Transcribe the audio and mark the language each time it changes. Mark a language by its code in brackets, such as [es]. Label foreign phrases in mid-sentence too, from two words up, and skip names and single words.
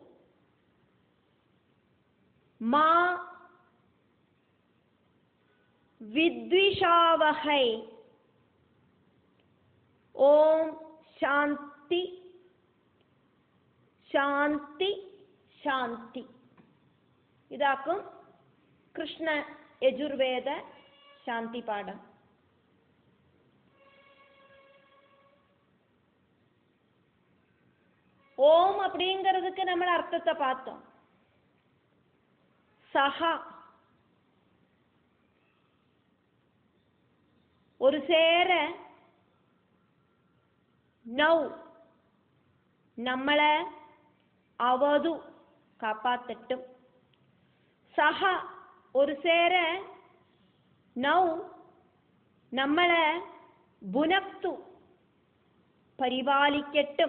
[sa] മാ വിദ്വിഷാവഹൈ. ഓം ശാന്തി ശാന്തി ശാന്തി. [ta] இதாகும் கிருஷ்ண யஜுர்வேத சாந்தி பாடம். ஓம் அப்படிங்கிறதுக்கு நம்ம அர்த்தத்தை பார்த்தோம். சஹா ஒரு சேர, நௌ நம்மளை அவது காப்பாத்தட்டும். சஹ ஒரு சேர, நௌ நம்மளை புனப்து பரிபாலிக்கட்டும்.